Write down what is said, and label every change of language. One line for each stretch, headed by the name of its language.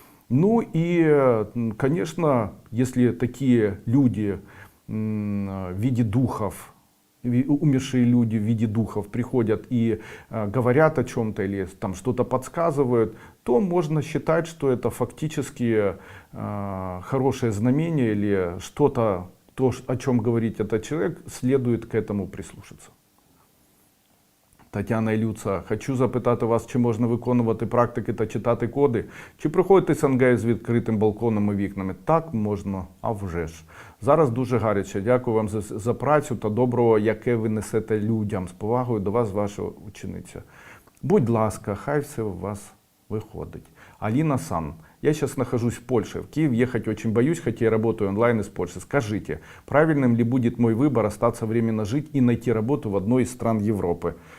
Russian: Ну и, конечно, если такие люди в виде духов, умершие люди в виде духов приходят и говорят о чем-то или там что-то подсказывают, то можно считать, что это фактически хорошее знамение или что-то, то, о чем говорит этот человек, следует к этому прислушаться.
Ukrainian: Тетяна Ілюца, хочу запитати вас, чи можна виконувати практики та читати коди? Чи проходите СНГ з відкритим балконом і вікнами? Так, можна, а вже ж. Зараз дуже гаряче. Дякую вам за працю та доброго, яке ви несете людям. З повагою до вас, ваша учениця. Будь ласка, хай все у вас выходит. Алина Сан.
Russian: Я сейчас нахожусь в Польше. В Киев ехать очень боюсь, хотя я работаю онлайн из Польши. Скажите, правильным ли будет мой выбор остаться временно жить и найти работу в одной из стран Европы?